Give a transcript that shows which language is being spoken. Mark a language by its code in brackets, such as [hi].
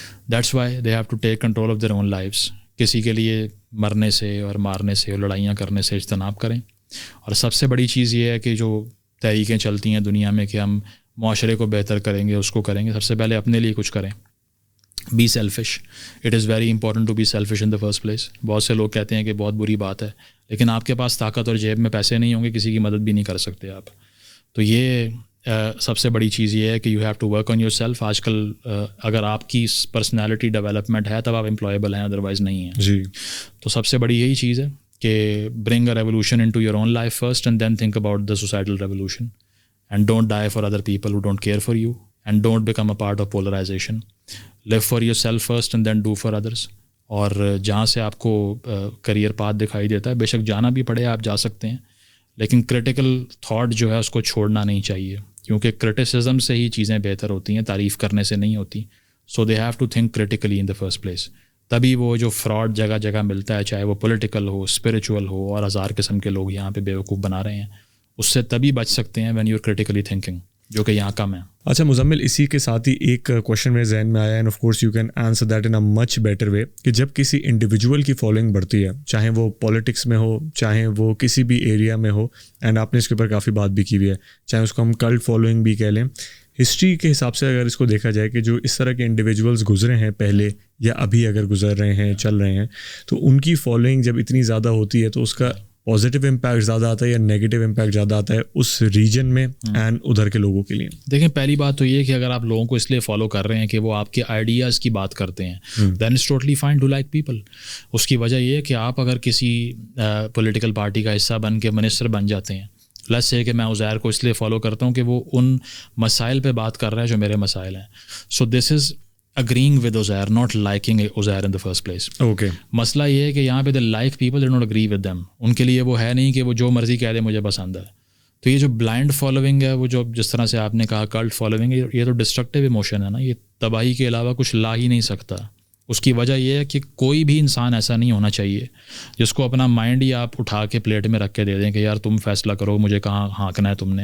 [en] That's why they have to take control of their own lifes. [ur] کسی کے لیے مرنے سے اور مارنے سے اور لڑائیاں کرنے سے اجتناب کریں. اور سب سے بڑی چیز یہ ہے کہ جو تحریکیں چلتی ہیں دنیا میں کہ ہم معاشرے کو بہتر کریں گے، اس کو کریں گے، سب سے پہلے اپنے لیے کچھ کریں. [en] Be selfish. It is very important to be selfish in the first place. [ur] بہت سے لوگ کہتے ہیں کہ بہت بری بات ہے، لیکن آپ کے پاس طاقت اور جیب میں پیسے نہیں ہوں گے، کسی کی مدد بھی نہیں کر سکتے آپ. تو یہ سب سے بڑی چیز یہ ہے کہ [en] You have to work on yourself. [ur] آج کل اگر آپ کی پرسنالٹی ڈیولپمنٹ ہے تب آپ امپلائیبل ہیں، ادروائز نہیں ہیں. جی. تو سب سے بڑی یہی چیز ہے کہ [en] Bring a revolution into your own life first and then think about the societal revolution and don't die for other people who don't care for you and don't become a part of polarization. Live for yourself first and then do for others. [ur] اور جہاں سے آپ کو career path دکھائی دیتا ہے، بے شک جانا بھی پڑے آپ جا سکتے ہیں، لیکن کرٹیکل تھاٹ جو ہے اس کو چھوڑنا نہیں چاہیے، کیونکہ کرٹیسزم سے ہی چیزیں بہتر ہوتی ہیں، تعریف کرنے سے نہیں ہوتی. [en] So they have to think critically in the first place. [ur] تبھی وہ جو فراڈ جگہ جگہ ملتا ہے، چاہے وہ پولیٹیکل ہو، اسپریچول ہو، اور ہزار قسم کے لوگ یہاں پہ بیوقوف بنا رہے ہیں، اس سے تبھی بچ سکتے ہیں [en] when you are critically thinking, [ur] جو کہ یہاں کم ہے. اچھا مزمل، اسی کے ساتھ ہی ایک کویشچن میرے ذہن میں آیا، [en] and of course you can answer that in a much better way, [ur] کہ جب کسی انڈیویجول کی فالوئنگ بڑھتی ہے، چاہے وہ پالیٹکس میں ہو، چاہے وہ کسی بھی ایریا میں ہو، اینڈ آپ نے اس کے اوپر کافی بات بھی کی ہوئی ہے، چاہے اس کو ہم کلٹ فالوئنگ بھی کہہ لیں، ہسٹری کے حساب سے اگر اس کو دیکھا جائے کہ جو اس طرح کے انڈیویجولز گزرے ہیں پہلے یا ابھی اگر گزر رہے ہیں، چل رہے ہیں، تو ان کی فالوئنگ جب اتنی زیادہ ہوتی ہے تو اس کا پازیٹیو امپیکٹ زیادہ آتا ہے یا نیگیٹو امپیکٹ زیادہ آتا ہے اس ریجن میں اینڈ ادھر کے لوگوں کے لیے؟ دیکھیں، پہلی بات تو یہ کہ اگر آپ لوگوں کو اس لیے فالو کر رہے ہیں کہ وہ آپ کے آئیڈیاز کی بات کرتے ہیں، [en] Then it's totally fine to like people. [ur] اس کی وجہ یہ ہے کہ آپ اگر کسی پولیٹیکل پارٹی کا حصہ بن کے منسٹر بن جاتے ہیں، پلس یہ کہ میں عزیر کو اس لیے فالو کرتا ہوں کہ وہ ان مسائل پہ بات کر رہا ہے جو میرے مسائل ہیں. [en] So this is agreeing with Uzair, not liking Uzair in the first place. Okay. [ur] مسئلہ یہ ہے کہ یہاں پہ [en] they like people, they don't agree with them. [ur] ان کے لیے وہ ہے نہیں کہ وہ جو مرضی کہہ دے مجھے پسند ہے. تو یہ جو بلائنڈ فالوئنگ ہے، وہ جو جس طرح سے آپ نے کہا کلٹ فالوئنگ ہے، یہ تو ڈسٹرکٹیو ایموشن ہے نا، یہ تباہی کے علاوہ کچھ لا ہی نہیں سکتا. اس کی وجہ یہ ہے کہ کوئی بھی انسان ایسا نہیں ہونا چاہیے جس کو اپنا مائنڈ ہی آپ اٹھا کے پلیٹ میں رکھ کے دے دیں کہ یار تم فیصلہ کرو، مجھے کہاں ہانکنا ہے تم نے.